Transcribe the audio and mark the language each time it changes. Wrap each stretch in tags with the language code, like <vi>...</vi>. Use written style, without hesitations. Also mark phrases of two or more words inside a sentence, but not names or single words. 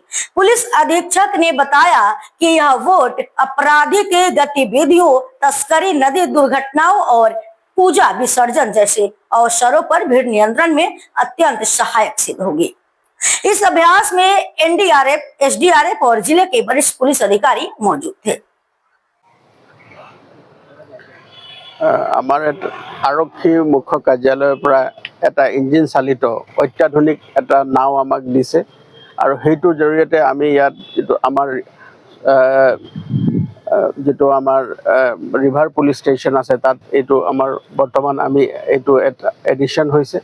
<hi>पुलिस अधीक्षक ने बताया कि यह बोट आपराधिक गतिविधियों, तस्करी, नदी दुर्घटनाओं और पूजा विसर्जन जैसे अवसरों पर भीड़ नियंत्रण में अत्यंत सहायक सिद्ध होगी। इस अभ्यास में एनडीआरएफ, एसडीआरएफ और जिले के वरिष्ठ पुलिस अधिकारी मौजूद थे।</hi> <as>আমাৰ আৰক্ষী মুখ্য কাৰ্যালয়ৰ পৰা এটা ইঞ্জিন চালিত অত্যাধুনিক এটা নাও আমাক দিছে আৰু সেইটোৰ জৰিয়তে আমি ইয়াত যিটো আমাৰ</as> <en>river police station</en> <as>আছে তাত এইটো আমাৰ বৰ্তমান আমি এইটো এটা এডিশ্যন হৈছে।</as>